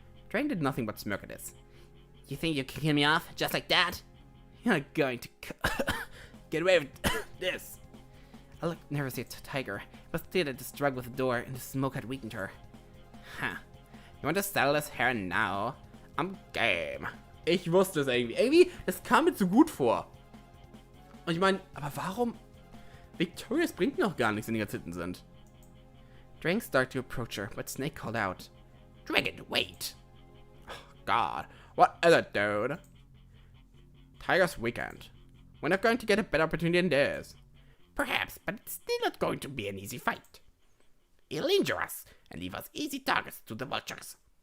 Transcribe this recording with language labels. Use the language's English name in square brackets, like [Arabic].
[English] Dragon did nothing but smirk at this. You think you can kill me off just like that? You're not going to get away with this. I looked nervously at Tiger. It was clear that the struggle with the door and the smoke had weakened her. Huh. You want to settle this here now? I'm game. [German] Ich wusste es irgendwie. Irgendwie, es kam mir zu gut vor. Und ich meine, aber warum? Victorious bringt noch gar nichts, wenn die ganz hinten sind. [English] Dragon started to approach her, but Snake called out. Dragon, wait! Oh, God, what is it, dude? Tiger's weekend. We're not going to get a better opportunity than this. Perhaps, but it's still not going to be an easy fight. It'll injure us and leave us easy targets to the vultures.